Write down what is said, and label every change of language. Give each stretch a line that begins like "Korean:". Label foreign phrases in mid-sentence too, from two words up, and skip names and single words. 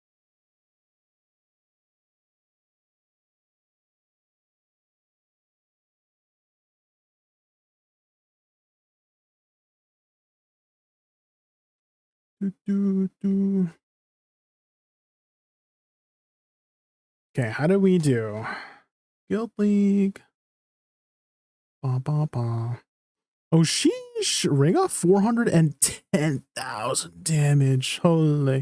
English: Do, do, do. Okay, how do we do? Guild League. Ba, ba, ba. Oh, sheesh. Ring off 410,000 damage. Holy.